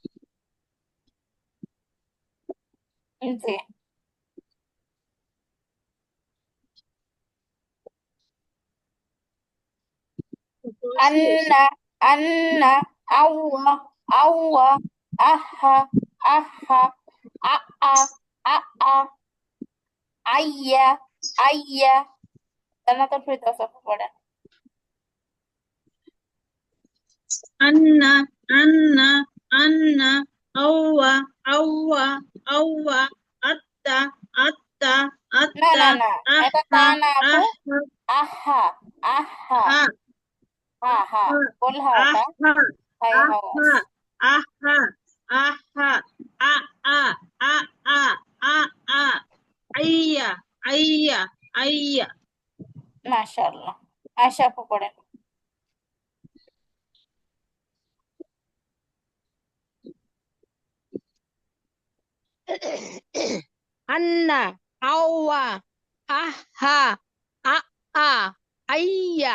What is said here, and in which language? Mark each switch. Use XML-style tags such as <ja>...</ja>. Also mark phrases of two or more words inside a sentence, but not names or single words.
<bn>জি। আন্না। আন্না। আউয়া। আউয়া। আহা। আহা। আ আ। আ আ। আইয়া। আইয়া। জান্নাতুল ফেরদৌস পড়েন। আন্না, আন্না, আন্না, আউয়া, আউয়া, আউয়া, আত্তা, আত্তা, না আত্তা, না না, এটা তা আহা, না আপু। আহা, আহা। আহা। হা, হা হা। বলহা ওটা। আহা, হাই আহা, হাওয়াস। আহা, আহা, আ আ, আ আ, আ আ, আইয়া, আইয়া, আইয়া। মাশাআল্লাহ। আয়শা আপু পড়েন। আন্না, আওয়া, আহা, আ আ, আইয়া।</bn>